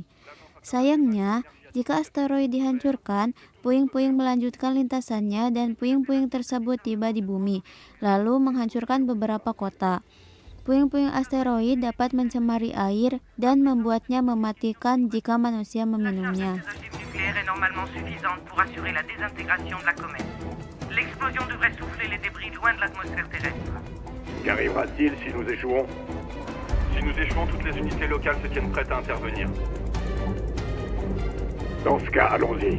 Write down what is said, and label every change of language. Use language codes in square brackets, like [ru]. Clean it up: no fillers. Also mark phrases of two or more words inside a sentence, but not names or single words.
[id] Sayangnya, jika asteroid dihancurkan, puing-puing melanjutkan lintasannya dan puing-puing tersebut tiba di bumi, lalu menghancurkan beberapa kota. Puing-puing asteroid dapat mencemari air dan membuatnya mematikan jika manusia meminumnya. [fr] Qu'arrivera-t-il si nous échouons? Si nous échouons, toutes les unités locales se tiennent prêtes à intervenir. Dans ce cas, allons-y.